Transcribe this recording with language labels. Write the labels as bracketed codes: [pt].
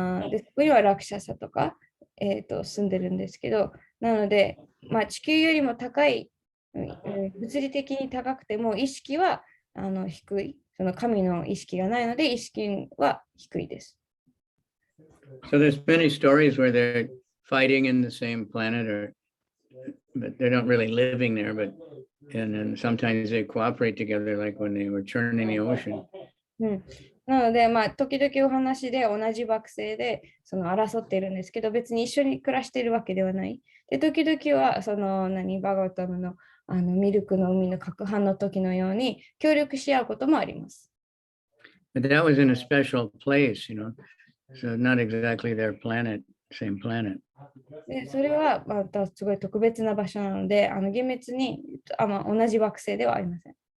[ja] で、そこにはラクシャサとか、住んでるんですけど、なので、地球よりも高い物理的に高くても意識は低い。その神の意識がないので意識は低いです。 [en] So there's many stories where they're fighting in the same planet, but they're not really living there. And then sometimes they cooperate together, like when they were churning the ocean. [ja] なので、時々お話で同じ惑星で争っているんですけど、別に一緒に暮らしているわけではない。で、時々はバガワタムのミルクの海の攪拌の時のように協力し合うこともあります。 [en] But that was in a special place, so not exactly their planet, same planet. [ja] で、それはまたすごい特別な場所なので、厳密に同じ惑星ではありません。